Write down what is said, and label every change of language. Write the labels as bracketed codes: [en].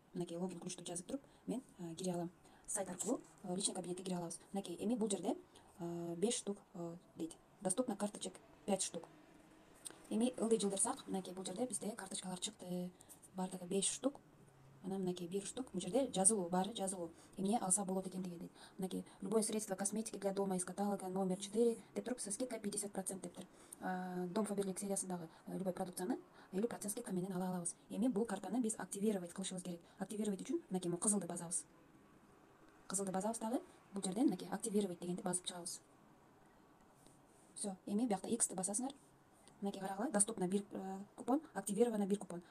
[ky] Мынакей логин ключту жазып туруп, мен кире алам. Сайт аркылуу личный кабинетке кире алабыз. Мынакей эми бул жерде 5 штук дейт. [ru] Доступно карточек 5 штук. [ky] Эми ылдый жылдырсак, мынакей бул жерде бизде карточкалар чыкты. Бардыгы 5 штук. Анан мынакей 1 штук. Бул жерде жазылуу, баары жазылуу. Эмне алса болот экендиги дейт. Мынакей [ru] любое средство косметики для дома из каталога номер 4 [ky] деп туруп, [ru] со скидкой 50% [ky] дептир. Дом Фаберлик сериясындагы любой продукцияны 50% скидка менен ала алабыз. Эми бул картаны биз активировать кылышыбыз керек. Активировать үчүн мынакей кызылды басабыз. Кызылды басабыз дагы бул жерден мынакей активировать дегенди басып чыгабыз. [ru] Все. [ky] Эми биякта X-ты басасыңар. Мынакей карагыла, [ru] доступно 1 купон, активировано 1 купон.